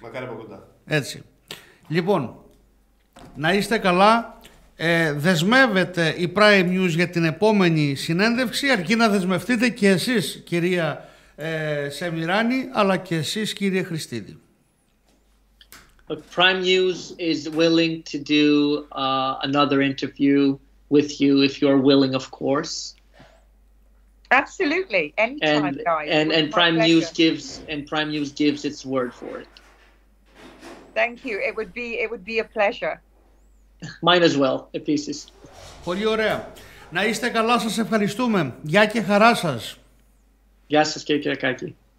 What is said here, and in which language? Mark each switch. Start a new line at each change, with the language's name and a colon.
Greek: Μακάρι από κοντά. Έτσι. Λοιπόν, να είστε καλά. Δεσμεύεται η Prime News για την επόμενη συνέντευξη, αρκεί να δεσμευτείτε και εσείς, κυρία Σεμιράνη, αλλά και εσείς, κύριε Χριστίδη.
English: Prime News is willing to do another interview with you if you're willing, of course. Absolutely, anytime, guys. And Prime News gives its word for it. Thank you. It would be a pleasure. Mine as well,
Greek: επίσης. Πολύ ωραία. Να είστε καλά, σας ευχαριστούμε. Γεια και χαρά σας. Γεια σας, κύριε Κυριακάκη.